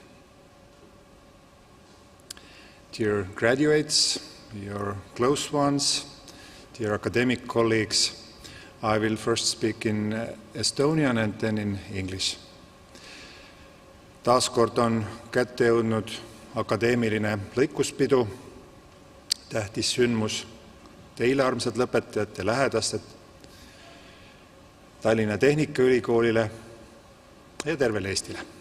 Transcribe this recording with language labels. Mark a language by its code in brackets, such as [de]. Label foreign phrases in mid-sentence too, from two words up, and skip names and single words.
[en] Dear graduates, your close ones, dear academic colleagues, I will first speak in Estonian and then in English. [et] Taaskord on kätte jõudnud akadeemiline lõikuspidu, tähtis sündmus teile, armsad lõpetajad ja lähedased, Tallinna Tehnikaülikoolile ja tervele Eestile.